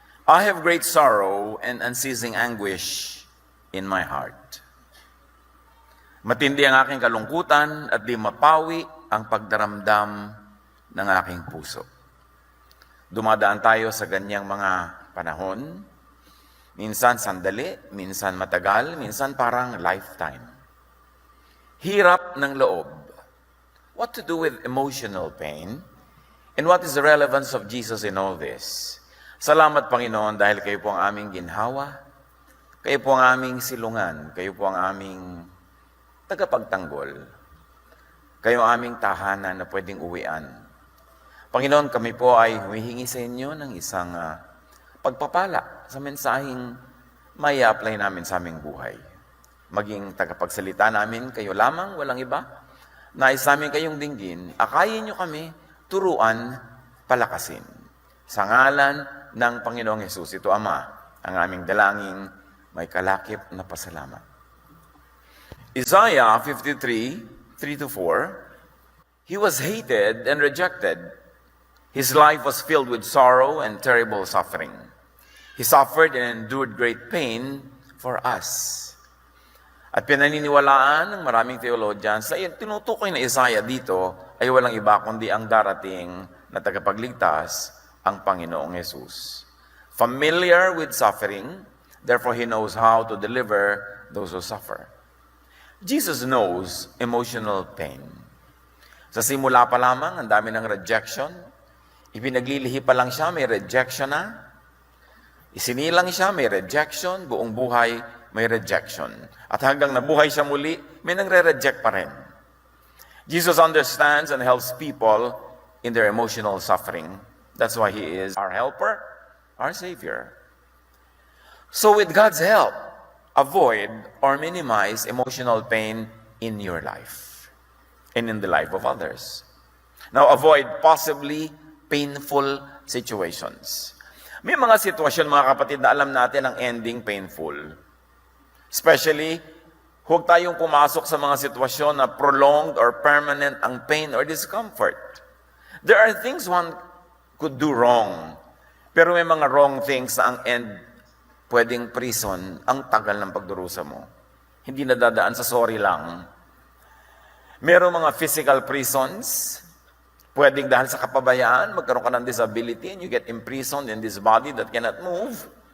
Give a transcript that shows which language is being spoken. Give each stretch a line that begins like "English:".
English: I have great sorrow and unceasing anguish in my heart.
Filipino: Matindi ang aking kalungkutan at di mapawi ang pagdaramdam ng aking puso. Dumadaan tayo sa ganyang mga panahon. Minsan sandali, minsan matagal, minsan parang lifetime. Hirap ng loob.
English: What to do with emotional pain? And what is the relevance of Jesus in all this?
Filipino: Salamat, Panginoon, dahil kayo po ang aming ginhawa, kayo po ang aming silungan, kayo po ang aming tagapagtanggol, kayo ang aming tahanan na pwedeng uwian. Panginoon, kami po ay humihingi sa inyo ng isang pagpapala sa mensaheng may apply namin sa aming buhay. Maging tagapagsalita namin, kayo lamang, walang iba. Nais namin kayong dinggin, akayin nyo kami, turuan, palakasin. Sa ngalan ng Panginoong Hesus, ito Ama, ang aming dalangin, may kalakip na pasalamat.
English: Isaiah 53:3-4, He was hated and rejected. His life was filled with sorrow and terrible suffering. He suffered and endured great pain for us.
Filipino: At pinaniniwalaan ng maraming theologians na tinutukoy na Isaiah dito ay walang iba kundi ang darating na tagapagligtas, ang Panginoong Hesus.
English: Familiar with suffering, therefore He knows how to deliver those who suffer. Jesus knows emotional pain.
Filipino: Sa simula pa lamang, ang dami ng rejection. Ipinaglilihi pa lang siya, may rejection na. Isinilang siya, may rejection. Buong buhay, may rejection. At hanggang nabuhay siya muli, may nangre-reject pa rin.
English: Jesus understands and helps people in their emotional suffering. That's why He is our helper, our Savior. So with God's help, avoid or minimize emotional pain in your life and in the life of others. Now, avoid possibly painful situations.
Filipino: May mga sitwasyon, mga kapatid, na alam natin ang ending painful. Especially, huwag tayong pumasok sa mga sitwasyon na prolonged or permanent ang pain or discomfort.
English: There are things one could do wrong.
Filipino: Pero may mga wrong things na ang end pwedeng prison, ang tagal ng pagdurusa mo. Hindi nadadaan sa sorry lang. Merong mga physical prisons, pwedeng dahil sa kapabayaan, magkaroon ka ng disability
English: and you get imprisoned in this body that cannot move.